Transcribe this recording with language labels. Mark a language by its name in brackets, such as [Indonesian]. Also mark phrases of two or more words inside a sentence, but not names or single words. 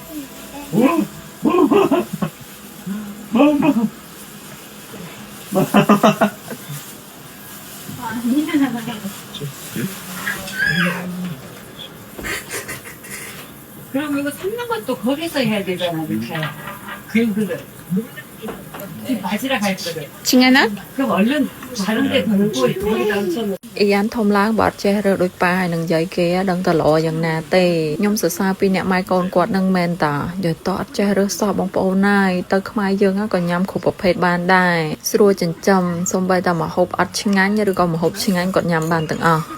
[Korean] 그럼 이거 삶는 것도 거기서 해야 되잖아, 이렇게. 그래. 바지락 할 거를. 칭하나? 그럼 얼른 다른데 걸고 거기다 얹혀놓고 [Khmer] អ៊ីយ៉ានធំឡើងបើអត់ចេះរើដូចប៉ាហើយនឹងយាយគេដឹងតែល្អយ៉ាងណាទេខ្ញុំសរសើរពីអ្នកម៉ែកូនគាត់នឹងមែនតាយកតអត់ចេះរើសោះបងប្អូនណា យទៅខ្មែរយើងក៏ញ៉ាំគ្រប់ប្រភេទបានដែរស្រួលចិញ្ចឹមសូម្បីតែម្ហូបអត់ឆ្ងាញ់ឬក៏ម្ហូបឆ្ងាញ់គាត់ញ៉ាំបានទាំងអស់